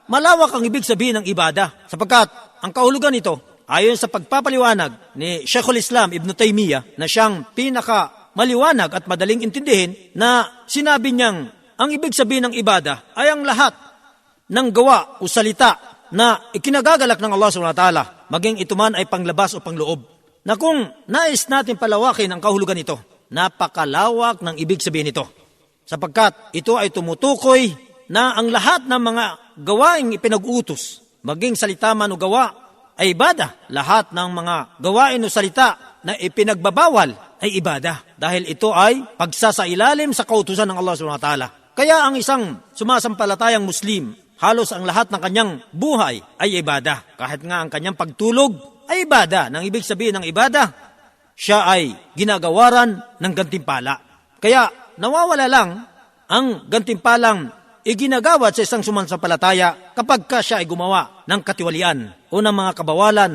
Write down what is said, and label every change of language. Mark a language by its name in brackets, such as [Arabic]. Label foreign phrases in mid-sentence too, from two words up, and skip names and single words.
[Filipino] Malawak ang ibig sabihin ng ibada, sapagkat ang kahulugan nito, ayon sa pagpapaliwanag ni Sheikhul Islam Ibn Taymiyyah na siyang pinakamaliwanag at madaling intindihin, na sinabi niyang ang ibig sabihin ng ibada ay ang lahat ng gawa o salita na ikinagagalak ng Allah [Arabic] سبحانه وتعالى, [Filipino] maging ito man ay panglabas o pangloob. Na kung nais natin palawakin ang kahulugan nito, napakalawak ng ibig sabihin nito. Sapagkat ito ay tumutukoy na ang lahat ng mga gawaing ipinag-utos, maging salita man o gawa, ay ibada. Lahat ng mga gawain o salita na ipinagbabawal ay ibada. Dahil ito ay pagsasailalim sa kautusan ng Allah [Arabic] سبحانه وتعالى. [Filipino] Kaya ang isang sumasampalatayang Muslim, halos ang lahat ng kanyang buhay ay ibada. Kahit nga ang kanyang pagtulog ay ibada. Nang ibig sabihin ng ibada, siya ay ginagawaran ng gantimpala. Kaya nawawala lang ang gantimpalang iginagawad sa isang sumasampalataya kapag siya ay gumawa ng katiwalian o ng mga kabawalan.